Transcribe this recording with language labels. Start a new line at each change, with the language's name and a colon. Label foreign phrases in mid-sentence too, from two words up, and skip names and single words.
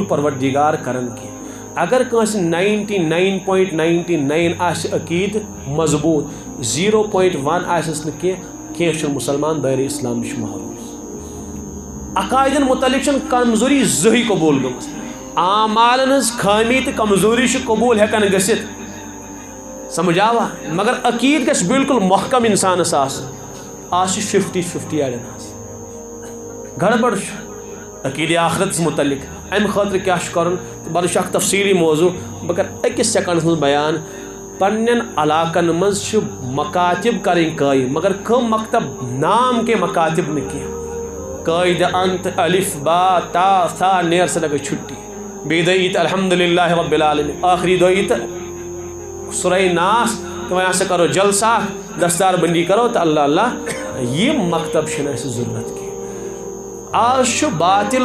Kashmiri: پروردِگار کران کینٛہہ اگر کٲنٛسہِ 99.99 آسہِ عقیٖدٕ مضبوٗط 0.1 آسٮ۪س نہٕ کینٛہہ چھُنہٕ مُسلمان دٲیرٕ اسلام نِش محروٗم عقایدن متعلق چھنہٕ کمزوٗری زٕہٕنۍ قبوٗل گٔمٕژ اعمالن ہٕنٛز خٲمی تہٕ کمزوٗری چھِ قبوٗل ہٮ۪کان گٔژھِتھ سمجھ آوا مگر عقیٖد گژھِ بالکل محکم انسانس آسُن آز چھُ 50-50 اڑٮ۪ن آسان گڑبڑ چھُ عقیٖدے آخرتس متعلق امہِ خٲطرٕ کیٛاہ چھُ کرُن تہٕ بَرٕ چھُ اکھ تفصیٖلی موضوٗع بہٕ کرٕ أکِس سیکنڈس منٛز بیان پننٮ۪ن علاقن منٛز چھِ مکاتب کرٕنۍ قٲیِم مگر کٕم مکتب
Urdu: نام کے مکاتب
Kashmiri: نہٕ کینٛہہ قٲیدٕ انت الف با تا تھا نیر سا لگے چھُٹی بیٚیہِ دۄہ یی تہٕ
Arabic: الحمدُاللہ رب العالمین
Kashmiri: ٲخری دۄہ یی تہٕ سورہ ناس تہٕ وۄنۍ ہسا کرو جلسہ دستار بندی کرو تہٕ اللہ اللہ یِم مکتب چھِنہٕ اَسہِ ضروٗرت کینٛہہ آز چھُ باطل